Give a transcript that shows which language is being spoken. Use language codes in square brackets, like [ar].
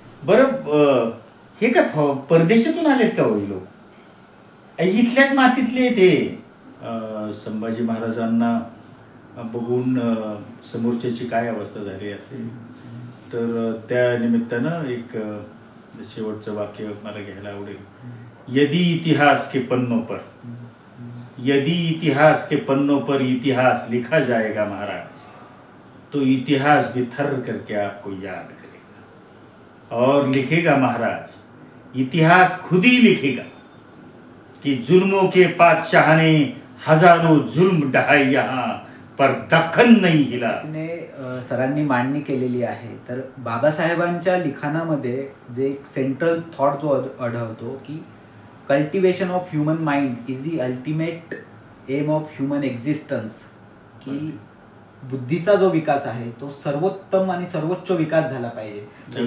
[mr] बरं, हे काय परदेशातून आलेत का हो लोक? इथल्याच मातीतले ते. संभाजी महाराजांना बघून समोरच्याची काय अवस्था झाली असेल, तर त्या निमित्तानं एक शेवटचं वाक्य मला घ्यायला आवडेल. [hi] यदि इतिहास के पन्नों पर, यदि इतिहास के पन्नों पर इतिहास लिखा जाएगा महाराज, तो इतिहास भी थर करके आपको याद करेगा. और लिखेगा महाराज, इतिहास खुद ही लिखेगा कि जुल्मों के बादशाह ने हजारों जुल्म ढहाए यहाँ पर दखन नहीं हिला. [mr] सरांनी मांडणी केलेली आहे. तर बाबासाहेबांच्या लिखाणामध्ये जे एक सेंट्रल थॉट जो आढळतो की [en] cultivation of human mind is the ultimate aim of human existence, [mr] की बुद्धीचा जो विकास आहे तो सर्वोत्तम आणि सर्वोच्च विकास झाला पाहिजे.